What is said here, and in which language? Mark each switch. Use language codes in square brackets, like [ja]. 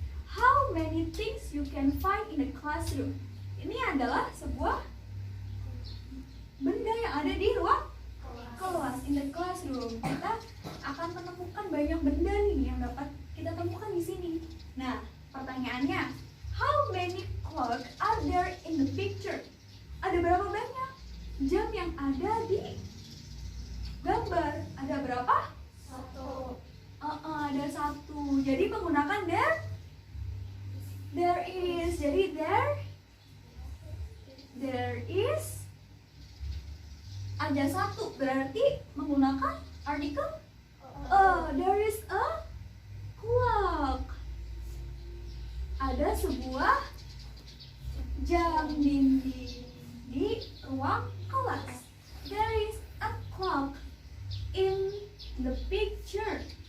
[en] How many things you can find in the classroom? [id] Ini adalah sebuah benda yang ada di ruang kelas. [en] In the classroom, [id] kita akan menemukan banyak benda nih yang dapat kita temukan di sini. Nah, pertanyaannya, [en] how many clock are there in the picture? [id] Ada berapa banyak jam yang ada di gambar? Ada berapa? 1. Ada 1. Jadi menggunakan [en] there is. [id] Jadi [en] there is [id] ada 1, berarti menggunakan artikel [en] there is a clock. [id] Ada sebuah jam dinding di ruang kelas. [en] There is a clock in the picture.